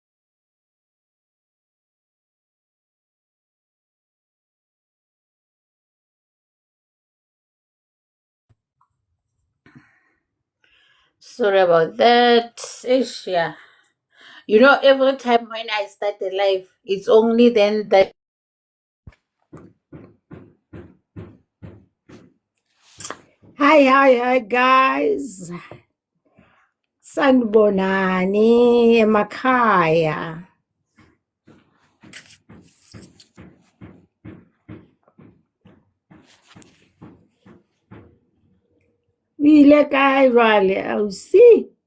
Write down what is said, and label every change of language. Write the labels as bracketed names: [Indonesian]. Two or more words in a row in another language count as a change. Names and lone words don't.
[English] Sorry about that. Yeah. Every time when I start the live, it's only then that. Hi, guys. [Zulu] Sanibonani emakhaya. [Southern Sotho] Ile kae jwale ausi?